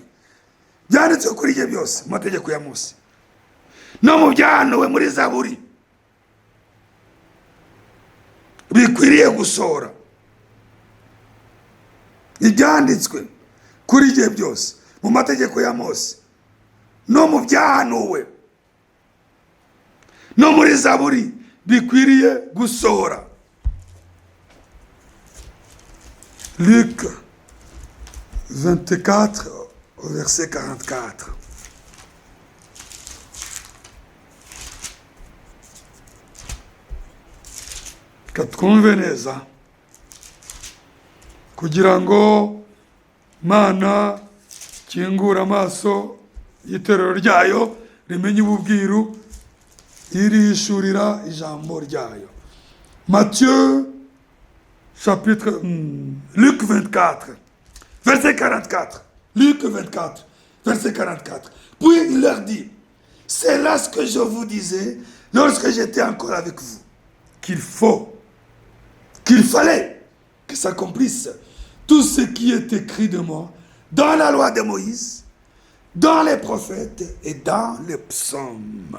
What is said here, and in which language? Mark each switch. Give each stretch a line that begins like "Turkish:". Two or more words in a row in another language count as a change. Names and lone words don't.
Kinyarwanda: Byanditswe kuri jye byose mu mategeko ya Mose no mu byahanuwe muri Zaburi bikwiriye gusohora. Ibyanditswe kuri jye byose mu mategeko ya Mose no mu byahanuwe no muri Zaburi bikwiriye gusohora.
French: Luc 24 au verset 44.
Kinyarwanda: Katwumve neza kugira ngo Mana kingura amaso y'iterero ryayo rimenye ububwiru irishurira ijambo ryayo.
French: Matthieu chapitre Luc 24 verset 44. Luc 24 verset 44. Puis il leur dit, c'est là ce que je vous disais lorsque j'étais encore avec vous, qu'il fallait que s'accomplisse tout ce qui est écrit de moi dans la loi de Moïse, dans les prophètes et dans les psaumes.